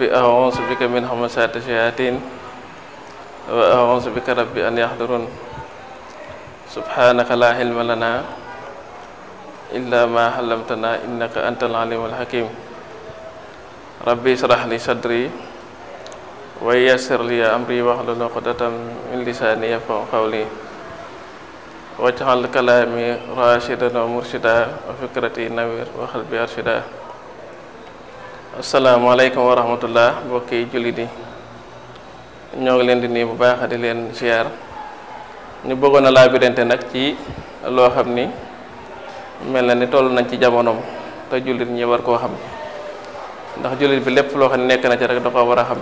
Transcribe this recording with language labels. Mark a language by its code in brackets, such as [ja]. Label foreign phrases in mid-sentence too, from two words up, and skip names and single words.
[ar] أعوذ بك من همزات الشياطين وأعوذ بك ربي أن يحضرون سبحانك لا علم لنا إلا ما علمتنا إنك أنت العليم الحكيم ربي اشرح لي صدري ويسر لي أمري واحلل عقدة من لساني يفقهوا قولي واجعل كلامي راشدا ومرشدا وفكرتي نوير وقلبي أرشدا. السلام عليكم ورحمة الله [wo] mbokki jullit yi ñoo ngi leen di nuyu bu baax di leen ziar ñu bëggoon a laabirante nag ci loo xam ni mel na ni toll nañ ci jamonoom te jullit ñi war koo xam ndax jullit bi lépp loo xam ne nekk na ci rek da ko war a xam